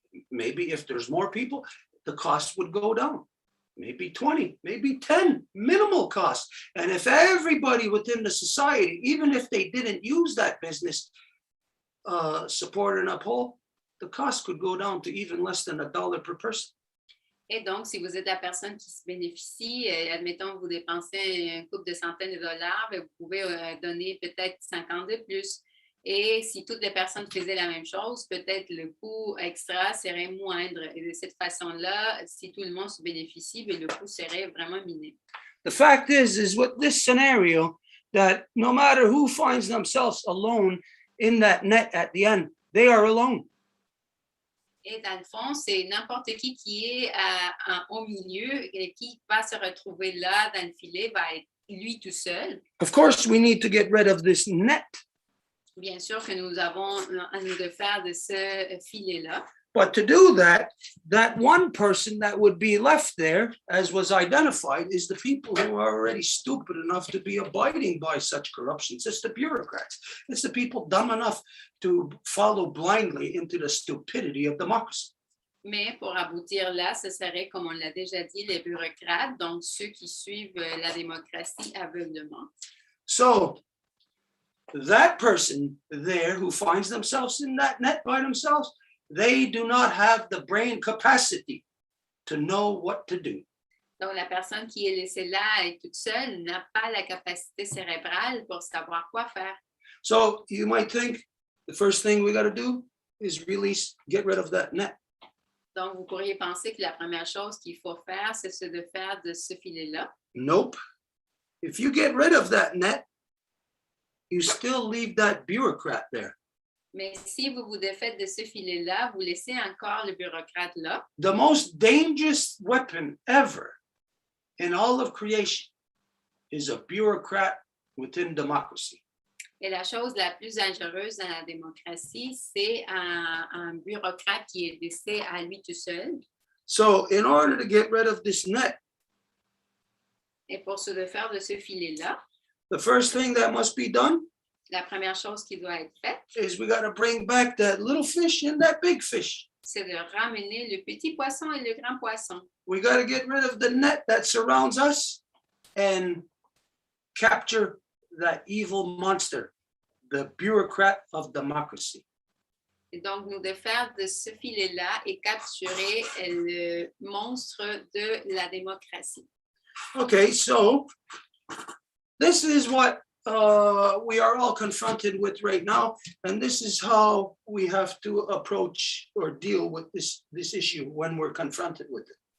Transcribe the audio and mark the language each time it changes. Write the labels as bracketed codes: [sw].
[en] Maybe if there's more people, the cost would go down. Maybe 20, maybe 10, minimal cost. And if everybody within the society, even if they didn't use that business, support and uphold, the cost could go down to even less than $1 per person. [fr] Et donc, si vous êtes la personne qui se bénéficie, admettons, vous dépensez un couple de centaines de dollars, vous pouvez donner peut-être 50 de plus. Et si toutes les personnes faisaient la même chose, peut-être le coût extra serait moindre. Et de cette façon-là, si tout le monde se bénéficie, le coût serait vraiment minime. [en] The fact is with this scenario, that no matter who finds themselves alone in that net at the end, they are alone. [fr] Et dans le fond, c'est n'importe qui est au milieu et qui va se retrouver là dans le filet, va être lui tout seul. [en] Of course, we need to get rid of this net. [fr] Bien sûr que nous avons à nous de faire de ce filet-là. [en] But to do that, that one person that would be left there, as was identified, is the people who are already stupid enough to be abiding by such corruptions. It's the bureaucrats. It's the people dumb enough to follow blindly into the stupidity of democracy. [fr] Mais pour aboutir là, ce serait, comme on l'a déjà dit, les bureaucrates, donc ceux qui suivent la démocratie aveuglement. [en] So, that person there who finds themselves in that net by themselves, they do not have the brain capacity to know what to do. [fr] Donc, la personne qui est laissée là et toute seule n'a pas la capacité cérébrale pour savoir quoi faire. [en] So you might think the first thing we got to do is release, get rid of that net. [fr] Donc, vous pourriez penser que la première chose qu'il faut faire, c'est de faire de ce filet-là. [en] Nope. If you get rid of that net, you still leave that bureaucrat there. [fr] Mais si vous vous défaites de ce filet-là, vous laissez encore le bureaucrate là. [en] The most dangerous weapon ever in all of creation is a bureaucrat within democracy. [fr] Et la chose la plus dangereuse dans la démocratie, c'est un bureaucrate qui est laissé à lui tout seul. [en] So in order to get rid of this net, [fr] et pour se défaire de ce filet-là, [en] the first thing that must be done [fr] la première chose qui doit être faite, [en] is we got to bring back that little fish and that big fish. [fr] C'est de ramener le petit poisson et le grand poisson. [en] We got to get rid of the net that surrounds us and capture that evil monster, the bureaucrat of democracy. [fr] Et donc, nous défaire de ce filet-là et capturer le monstre de la démocratie. [en] Okay, so this is what we are all confronted with right now, and this is how we have to approach or deal with this issue when we're confronted with it.